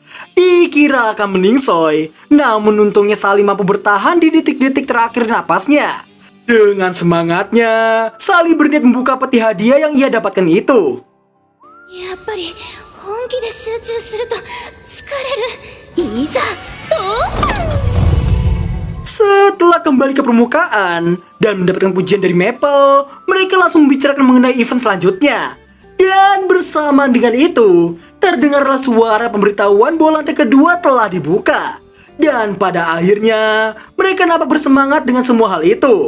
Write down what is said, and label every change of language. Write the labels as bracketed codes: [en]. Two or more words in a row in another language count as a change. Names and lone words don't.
[id] Dikira akan meningsoy, namun untungnya Sally mampu bertahan di detik-detik terakhir napasnya. Dengan semangatnya, Sally berniat membuka peti hadiah yang ia dapatkan itu. [ja] やっぱり本気で集中すると疲れる。いざオープン。 [id] Setelah kembali ke permukaan dan mendapatkan pujian dari Maple, mereka langsung membicarakan mengenai event selanjutnya. Dan bersamaan dengan itu, terdengarlah suara pemberitahuan bahwa lantai kedua telah dibuka. Dan pada akhirnya, mereka nampak bersemangat dengan semua hal itu.